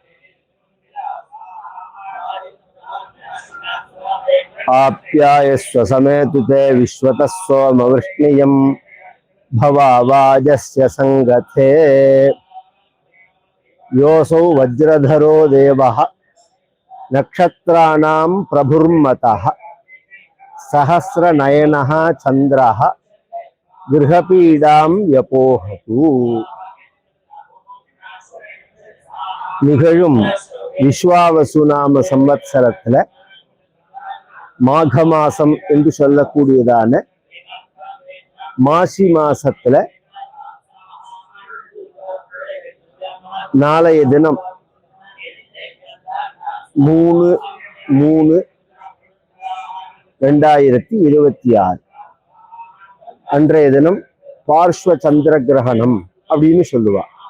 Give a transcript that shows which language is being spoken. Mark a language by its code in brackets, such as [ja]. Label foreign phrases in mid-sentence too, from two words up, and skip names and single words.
[sa] आप्यायस्व समेतुते विश्वतस्वमवृष्णियं भवावाजस्य संगते योऽसौ वज्रधरो देवः नक्षत्राणां प्रभुर्मतः सहस्रनयनः चन्द्रः गृहपीडां यपोहतु। [ta] நிகழும் விஸ்வாவசு நாம சம்வத்சரத்துல மாக மாசம் என்று சொல்லக்கூடியதான மாசி மாசத்துல நாளைய தினம் 3/3/2026 அன்றைய தினம் பார்ஸ்வ சந்திர கிரகணம் அப்படின்னு சொல்லுவா.